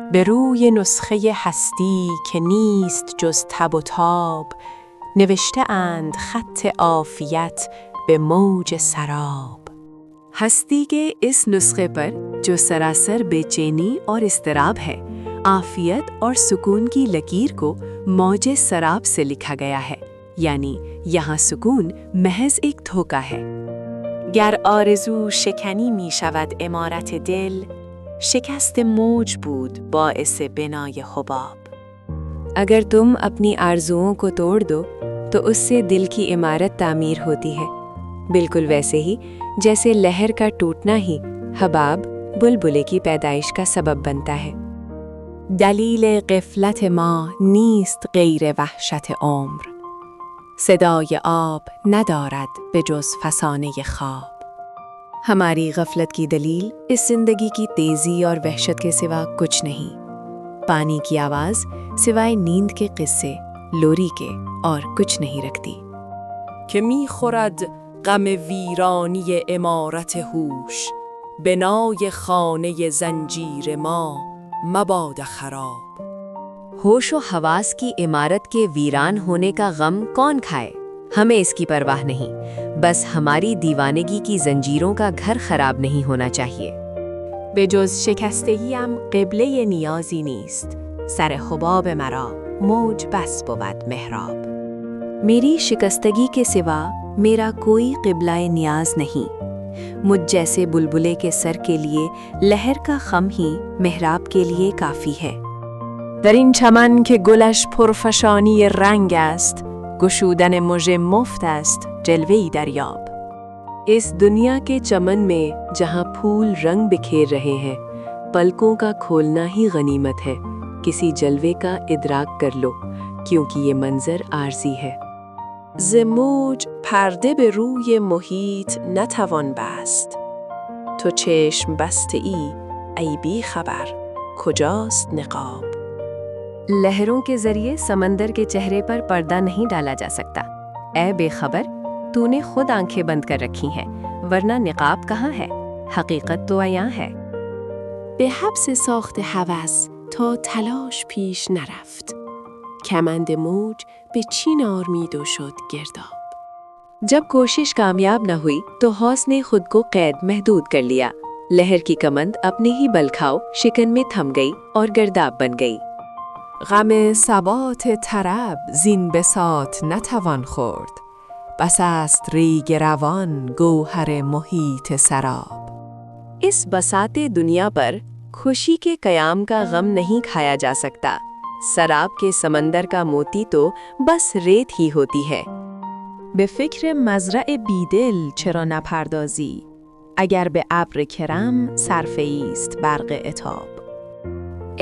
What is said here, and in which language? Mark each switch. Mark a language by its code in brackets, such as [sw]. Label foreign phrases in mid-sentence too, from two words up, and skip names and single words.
[fa] به روی نسخه هستی که نیست جز تب و تاب، نوشته اند خط عافیت به موج سراب۔ [ur] ہستی کے اس نسخے پر جو سراسر بے چینی اور اضطراب ہے، عافیت اور سکون کی لکیر کو موج سراب سے لکھا گیا ہے، یعنی یہاں سکون محض ایک دھوکہ ہے۔ [fa] گر آرزو شکنی می شود عمارت دل، شکست موج بود باعث بنای حباب۔ [ur] اگر تم اپنی آرزوؤں کو توڑ دو تو اس سے دل کی عمارت تعمیر ہوتی ہے، بالکل ویسے ہی جیسے لہر کا ٹوٹنا ہی حباب بلبلے کی پیدائش کا سبب بنتا ہے۔ [fa] دلیل غفلت ما نیست غیر وحشت عمر، صدای آب ندارد به جز فسانه خواب۔ [ur] ہماری غفلت کی دلیل اس زندگی کی تیزی اور وحشت کے سوا کچھ نہیں۔ پانی کی آواز سوائے نیند کے قصے، لوری کے اور کچھ نہیں رکھتی۔ [fa] که می خورد غم ویرانی عمارت هوش، بنای خانه زنجیر ما مباد خراب۔ [ur] ہوش و حواس کی عمارت کے ویران ہونے کا غم کون کھائے؟ ہمیں اس کی پرواہ نہیں، بس ہماری دیوانگی کی زنجیروں کا گھر خراب نہیں ہونا چاہیے۔ [fa] به جز شکستگیم قبله نیازی نیست، سر حباب مرا موج بس بود محراب۔ [ur] میری شکستگی کے سوا میرا کوئی قبلہ نیاز نہیں، مجھ جیسے بلبلے کے سر کے لیے لہر کا خم ہی محراب کے لیے کافی ہے۔ [fa] در این چمن که گلش پرفشانی رنگ است، گشودن مژه مفت است جلوه‌ای دریاب۔ [ur] اس دنیا کے چمن میں جہاں پھول رنگ بکھیر رہے ہیں، پلکوں کا کھولنا ہی غنیمت ہے، کسی جلوے کا ادراک کر لو، کیونکہ یہ منظر عارضی ہے۔ [fa] ز موج پرده به روی محیط نتوان بست، تو چشم بسته ای بی خبر کجاست نقاب۔ [ur] لہروں کے ذریعے سمندر کے چہرے پر پردہ نہیں ڈالا جا سکتا، اے بے خبر تو نے خود آنکھیں بند کر رکھی ہیں، ورنہ نقاب کہاں ہے؟ حقیقت تو عیاں ہے۔ [fa] به حبس ساخت هوس تا تلاش پیش نرفت، کمند موج به چین آرمید و شد گرداب۔ [ur] جب کوشش کامیاب نہ ہوئی تو حوث نے خود کو قید محدود کر لیا، لہر کی کمند اپنے ہی بل کھاؤ شکن میں تھم گئی اور گرداب بن گئی۔ [fa] غم ثبات طرب زین بساط نتوان خورد، بس است ریگ روان گوهر محیط سراب۔ [ur] اس بساط دنیا پر خوشی کے قیام کا غم نہیں کھایا جا سکتا، سراب کے سمندر کا موتی تو بس ریت ہی ہوتی ہے۔ [fa] به فکر مزرع بیدل چرا نپردازی، اگر به ابر کرم صرفه است برق عتاب۔